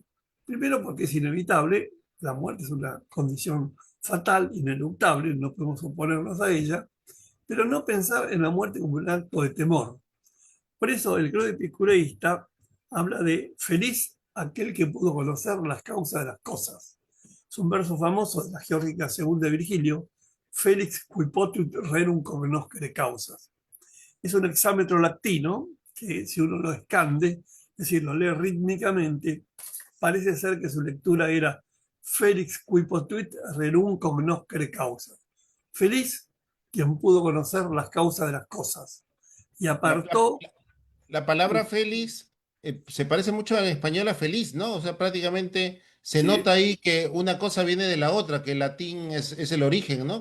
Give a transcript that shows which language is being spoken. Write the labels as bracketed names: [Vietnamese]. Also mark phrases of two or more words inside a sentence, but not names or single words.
[Spanish] Primero porque es inevitable, la muerte es una condición fatal, ineluctable, no podemos oponernos a ella, pero no pensar en la muerte como un acto de temor. Por eso el credo epicureísta habla de feliz aquel que pudo conocer las causas de las cosas. Es un verso famoso de la Geórgica segunda de Virgilio, [Latin] Felix qui potuit rerum cognoscere causas. [Spanish] Es un hexámetro latino que si uno lo escande, es decir, lo lee rítmicamente, parece ser que su lectura era [Latin] Felix qui potuit rerum cognoscere causa. [Spanish] Feliz quien pudo conocer las causas de las cosas. Y La, la- apartó, la palabra feliz se parece mucho al español a feliz, ¿no? O sea, prácticamente se sí, nota ahí que una cosa viene de la otra, que el latín es el origen, ¿no?